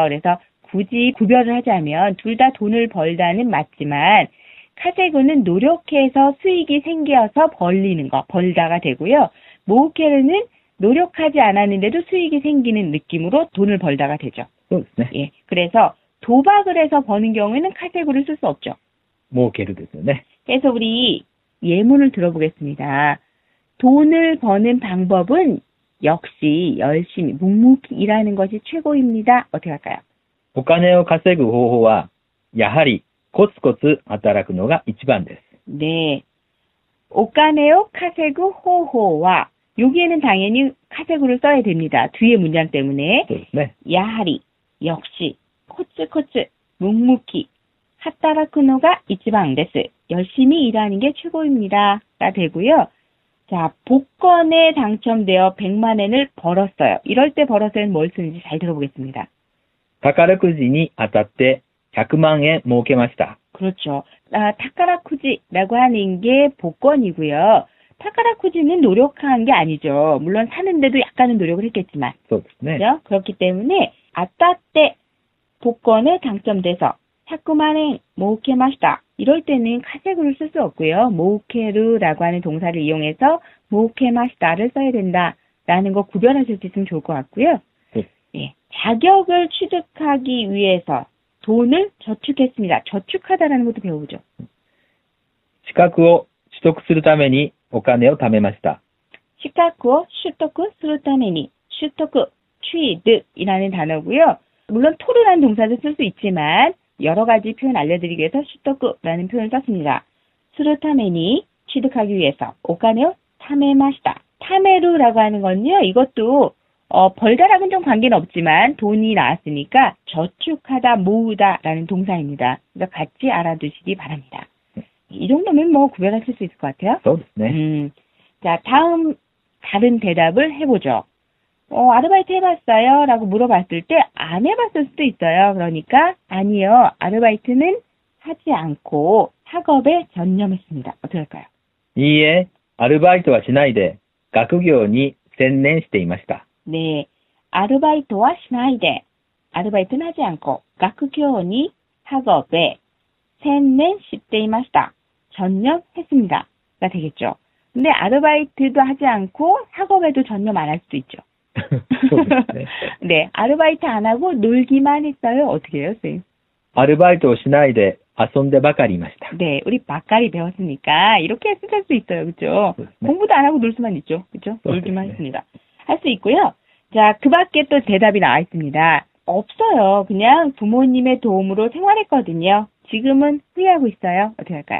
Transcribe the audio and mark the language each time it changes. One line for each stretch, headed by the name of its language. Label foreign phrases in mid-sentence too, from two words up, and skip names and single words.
Korean: 그래서 굳이 구별을 하자면 둘 다 돈을 벌다는 맞지만 카세구는 노력해서 수익이 생겨서 벌리는 거, 벌다가 되고요. 모케르는 노력하지 않았는데도 수익이 생기는 느낌으로 돈을 벌다가 되죠. 예, 그래서 도박을 해서 버는 경우에는 카세구를 쓸 수 없죠.
Japanese: 모케르ですよね.
Korean: 그래서 우리 예문을 들어보겠습니다. 돈을 버는 방법은 역시 열심히 묵묵히 일하는 것이 최고입니다. 어떻게 할까요?
Japanese: お金を稼ぐ方法はやはりコツコツ働くのが一番です.
Korean: 네.
Japanese: お金を稼ぐ方法は
Korean: 여기에는 당연히 카세구를 써야 됩니다. 뒤에 문장 때문에. 네.
Japanese: 야하리 역시 코츠코츠 묵묵히 働くのが一番です.
Korean: 열심히 일하는 게 최고입니다. 가 되고요. 자, 복권에 당첨되어 100만 엔을 벌었어요. 이럴 때 벌었어요는 뭘 쓰는지 잘 들어보겠습니다.
Japanese: 宝くじに当たって100万円儲けました.
Korean: 그렇죠. 타카라쿠지라고 하는 게 복권이고요. 타카라쿠지는 노력한 게 아니죠. 물론 사는데도 약간은 노력을 했겠지만. 네. 그렇죠? 그렇기 때문에 아따때 복권에 당첨돼서 100만 엔 모케마시다. 이럴 때는 카세구를 쓸 수 없고요. 모케르라고 하는 동사를 이용해서 모케마시다를 써야 된다라는 거 구별하실 수 있으면 좋을 것 같고요. 예, 자격을 취득하기 위해서 돈을 저축했습니다. 저축하다라는 것도 배우죠.
Japanese: 資格を取得するためにお金を貯めました. 資格を取得するために 取得,
Korean: 취득이라는 단어고요. 물론 토르라는 동사도 쓸 수 있지만 여러 가지 표현 알려드리기 위해서 슈토크라는 표현을 썼습니다.
Japanese: 스루타메니
Korean: 취득하기 위해서
Japanese: お金を貯めました.
Korean: 타메루라고 하는 건요. 이것도 벌다랑은 좀 관계는 없지만 돈이 나왔으니까 저축하다, 모으다라는 동사입니다. 그래서 같이 알아두시기 바랍니다. 이 정도면 뭐 구별하실 수 있을 것 같아요. 네. 자, 다음 다른 대답을 해보죠. 아르바이트 해봤어요? 라고 물어봤을 때 안 해봤을 수도 있어요. 그러니까 아니요. 아르바이트는 하지 않고 학업에 전념했습니다. 어떻게 할까요?
Japanese: いいえ、アルバイトはしないで学業に専念していました.
Korean: 네.
Japanese: アルバイトはしないで.
Korean: 아르바이트는 하지 않고
Japanese: 学業に
Korean: 학업에
Japanese: 専念していました.
Korean: 전념했습니다. 가 되겠죠. 근데 아르바이트도 하지 않고 학업에도 전념 안 할 수도 있죠. 네, 아르바이트 안 하고 놀기만 했어요. 어떻게 해요, 선생님?
Japanese: アルバイトをしないで遊んでばかりいました.
Korean: 네, 우리 바까리 배웠으니까 이렇게 쓰실 수 있어요. 그렇죠? 공부도 안 하고 놀 수만 있죠. 그렇죠? 놀기만 했습니다. 할 수 있고요. 자, 그 밖에 또 대답이 나와 있습니다. 없어요. 그냥 부모님의 도움으로 생활했거든요. 지금은 후회하고 있어요. 어떻게 할까요?